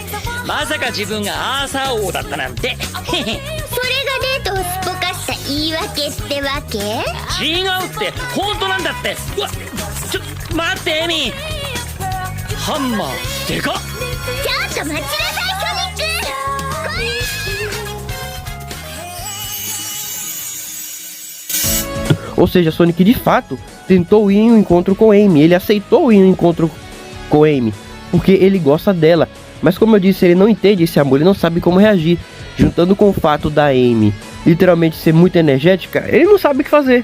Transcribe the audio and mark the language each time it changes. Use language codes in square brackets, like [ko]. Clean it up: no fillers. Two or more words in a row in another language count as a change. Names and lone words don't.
[ja] まさか自分がアーサー王だったなんて。それがデートをすっぽかした言い訳ってわけ？違うって本当なんだって。うわちょっと待ってエミハンマーでかっ。ちょっと待ちなさいソニック。 [pt] Ou seja, Sonic de fato tentou ir em um encontro com Amy, ele aceitou ir em um encontro com Amy, porque ele gosta dela. Mas como eu disse, ele não entende esse amor, ele não sabe como reagir. Juntando com o fato da Amy literalmente ser muito energética, ele não sabe o que fazer.